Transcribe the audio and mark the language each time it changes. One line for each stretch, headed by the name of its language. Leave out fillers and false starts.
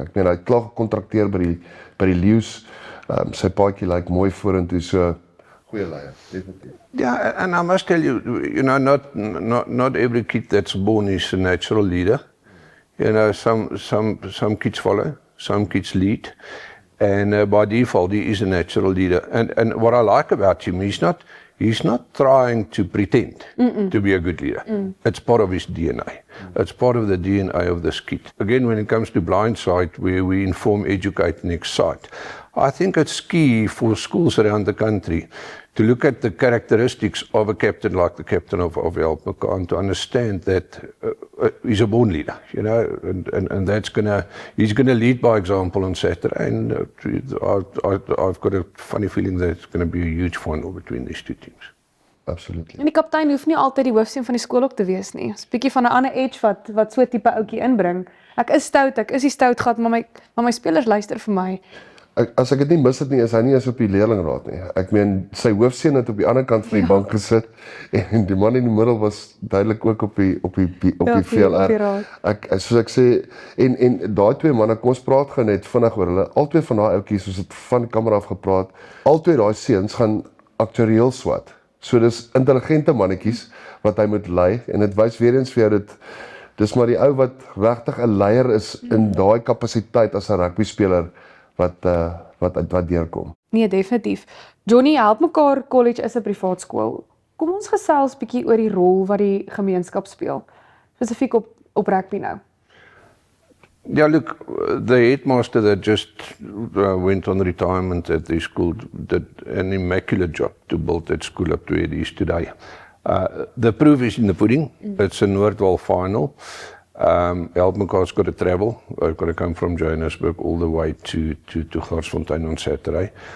Afrikaans: Ek meen hy het klaar gekontrakteer by die Lions. Sy paadjie lyk mooi vorentoe, so goeie leier, definitief.
English: Yeah, and I must tell you, you know, not every kid that's born is a natural leader. You know, some kids follow, some kids lead, and by default he is a natural leader. And what I like about him, he's not trying to pretend to be a good leader. It's part of his DNA. It's part of the DNA of this kid. Again, when it comes to blindside, where we inform, educate, and excite, I think it's key for schools around the country to look at the characteristics of a captain like the captain of Help Mekaar, and to understand that he's a born leader, you know, and he's gonna lead by example on Saturday, and I've got a funny feeling that it's gonna be a huge final between these two teams. Absolutely.
Afrikaans: En die kaptein hoef nie altyd die hoofseun van die skool ook te wees nie. 'n Bietjie van 'n ander edge wat so 'n tipe ouetjie inbring. Ek is die stout gat, maar my spelers luister vir my. As ek dit nie mis het nie, is hy nie eens op die leerlingraad nie. Ek meen, sy hoofseun het op die ander kant van die bank gesit en die man in die middel was duidelik ook op die VLR. Soos ek sê, en daai twee manne, kom ons praat gou net vinnig oor hulle. Albei van daai ouetjies, soos dit van die kamera af gepraat, albei daai seuns gaan aktuarieel swat. So dis intelligente mannetjies wat hy moet lei, en dit wys weer eens vir jou dis maar die ou wat regtig 'n leier is in daai kapasiteit as 'n rugby speler wat deurkom. Nee, definitief. Johnny, Help Mekaar College is 'n privaat skool. Kom ons gesels bietjie oor die rol wat die gemeenskap speel, spesifiek op rugby nou.
English: Yeah, look, the headmaster that just went on retirement at the school did an immaculate job to build that school up to where it is today. The proof is in the pudding. It's a Noordwal final. Help mekaar's got to travel. I've got to come from Johannesburg all the way to Garsfontein on Saturday.